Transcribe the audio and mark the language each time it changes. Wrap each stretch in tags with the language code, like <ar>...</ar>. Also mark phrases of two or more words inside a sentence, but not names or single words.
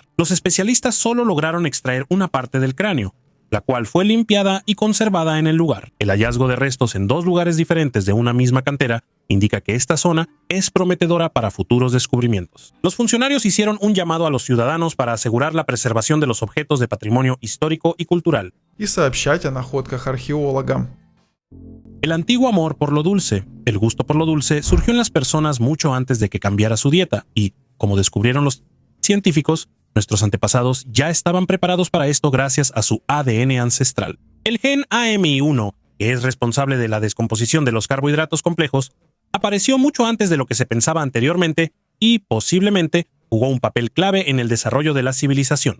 <es>Los especialistas solo lograron extraer una parte del cráneo, la cual fue limpiada y conservada en el lugar. El hallazgo de restos en 2 lugares diferentes de una misma cantera indica que esta zona es prometedora para futuros descubrimientos. Los funcionarios hicieron un llamado a los ciudadanos para asegurar la preservación de los objetos de patrimonio histórico y cultural.</es> <ru>И сообщать о находках археологам.</ru> <es>El antiguo amor por lo dulce, el gusto por lo dulce, surgió en las personas mucho antes de que cambiara su dieta y, como descubrieron los científicos, nuestros antepasados ya estaban preparados para esto gracias a su ADN ancestral. El gen AMI1, que es responsable de la descomposición de los carbohidratos complejos, apareció mucho antes de lo que se pensaba anteriormente y, posiblemente, jugó un papel clave en el desarrollo de la civilización.</es>